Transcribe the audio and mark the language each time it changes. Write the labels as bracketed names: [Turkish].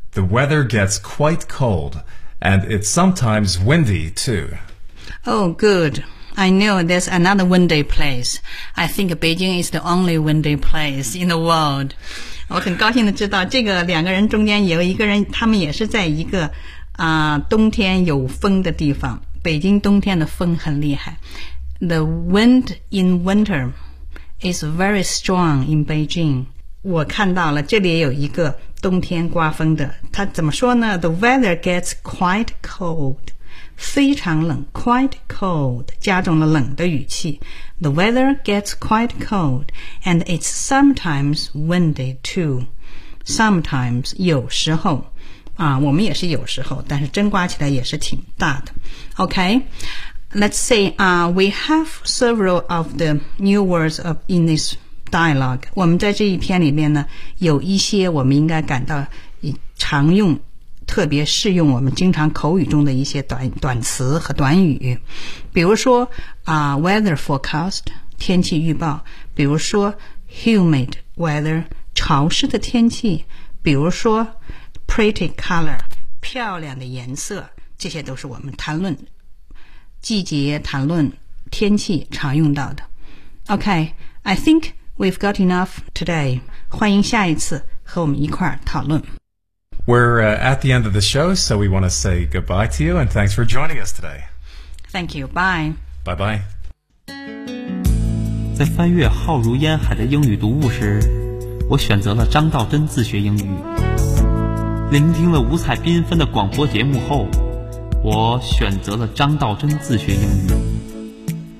[English] The weather gets quite cold, and it's sometimes windy too. Oh, good. I know there's another windy place. I think Beijing is the only windy place in the world. [Chinese] 我很高兴地知道这个两个人中间有一个人，他们也是在一个冬天有风的地方。北京冬天的风很厉害。 [English] The wind in winter is very strong in Beijing. [Chinese] 我看到了，这里有一个冬天刮风的。他怎么说呢 [English] ？The weather gets quite cold. [Chinese] 非常冷 ， [English] quite cold， [Chinese] 加重了冷的语气。 [English] The weather gets quite cold, and it's sometimes windy too. Sometimes [Chinese] 有时候。我们也是有时候，但是真刮起来也是挺大的。 [English] Okay, let's say, we have several of the new words of in this dialogue. [Chinese] 我们在这一篇里面呢，有一些我们应该感到常用，特别适用我们经常口语中的一些短词和短语。比如说weather forecast, 天气预报。比如说 humid weather, 潮湿的天气。比如说Pretty color, 漂亮的颜色，这些都是我们谈论季节、谈论天气常用到的。 [English] Okay, I think we've got enough today. [Chinese] 欢迎下一次和我们一块儿讨论。 [English] We're at the end of the show, so we want to say goodbye to you and thanks for joining us today. Thank you. Bye. Bye bye. [Chinese] 在翻阅浩如烟海的英语读物时，我选择了张道真自学英语。聆听了五彩缤纷的广播节目后，我选择了张道真自学英语。